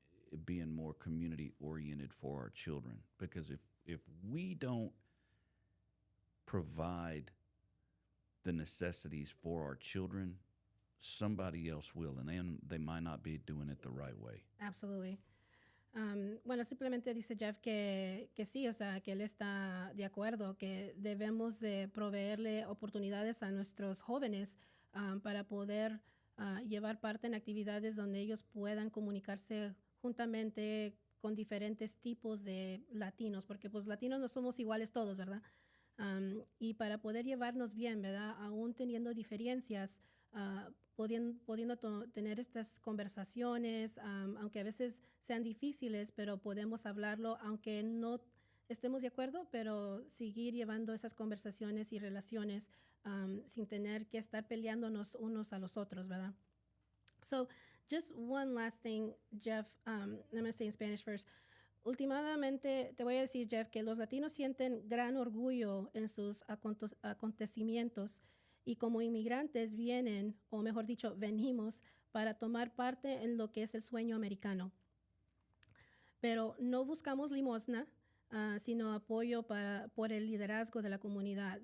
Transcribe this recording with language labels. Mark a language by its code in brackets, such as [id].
[en] being more community oriented for our children, because if we don't provide the necessities for our children, somebody else will, and then they might not be doing it the right way. Absolutely. [es] Bueno, simplemente dice Jeff que sí, o sea, que él está de acuerdo, que debemos de proveerle oportunidades a nuestros jóvenes para poder llevar parte en actividades donde ellos puedan comunicarse juntamente con diferentes tipos de latinos, porque pues latinos no somos iguales todos, ¿verdad? Y para poder llevarnos bien, ¿verdad? Aún teniendo diferencias, pudiendo tener estas conversaciones, aunque a veces sean difíciles, pero podemos hablarlo, aunque no estemos de acuerdo, pero seguir llevando esas conversaciones y relaciones sin tener que estar peleándonos unos a los otros, ¿verdad? [en] So, just one last thing, Jeff, I'm going to say in Spanish first. [es] Últimamente, te voy a decir, Jeff, que los latinos sienten gran orgullo en sus acontecimientos y como inmigrantes vienen, o mejor dicho, venimos para tomar parte en lo que es el sueño americano. Pero no buscamos limosna, sino apoyo por el liderazgo de la comunidad.